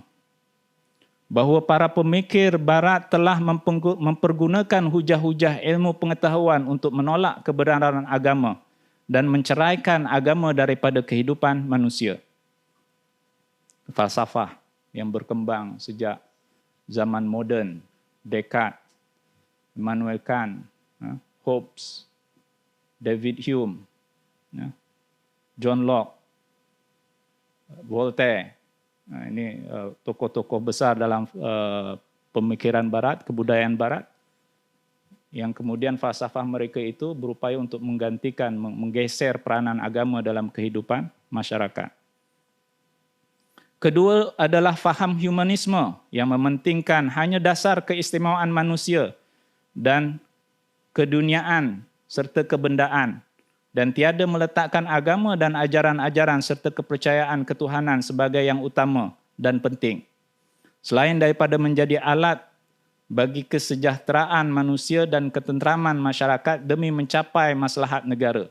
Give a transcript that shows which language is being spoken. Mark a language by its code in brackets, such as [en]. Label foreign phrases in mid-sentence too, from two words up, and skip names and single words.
[ms] Bahawa para pemikir barat telah mempergunakan hujah-hujah ilmu pengetahuan untuk menolak kebenaran agama dan menceraikan agama daripada kehidupan manusia. Falsafah yang berkembang sejak zaman moden, Descartes, Immanuel Kant, Hobbes, David Hume, John Locke, Voltaire. Ini tokoh-tokoh besar dalam pemikiran barat, kebudayaan barat, yang kemudian falsafah mereka itu berupaya untuk menggantikan, menggeser peranan agama dalam kehidupan masyarakat. Kedua adalah faham humanisme yang mementingkan hanya dasar keistimewaan manusia dan keduniaan serta kebendaan, dan tiada meletakkan agama dan ajaran-ajaran serta kepercayaan ketuhanan sebagai yang utama dan penting, selain daripada menjadi alat bagi kesejahteraan manusia dan ketenteraman masyarakat demi mencapai maslahat negara.